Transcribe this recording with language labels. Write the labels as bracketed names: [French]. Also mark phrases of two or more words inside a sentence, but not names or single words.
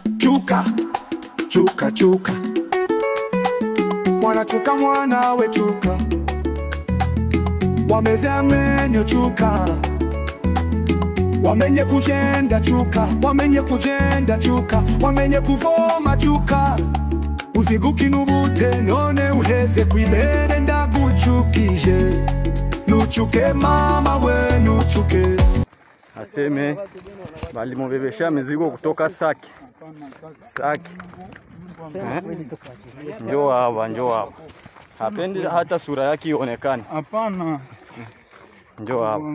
[Rundi] Chuka, chuka, chuka. Mwana chuka mwana we chuka. Wameze amenyo chuka. Wamenye kujenda chuka. Wamenye kujenda chuka. Wamenye kuvoma chuka. Uziguki nubute none uheze kwibere ndaguchukije. Nuchuke mama we nuchuke. [Swahili] Aseme balimubebesha mizigo kutoka Sake. Sake. Njoo hapa. Hapendi hata sura yake ionekane. Hapana. Njoo hapa.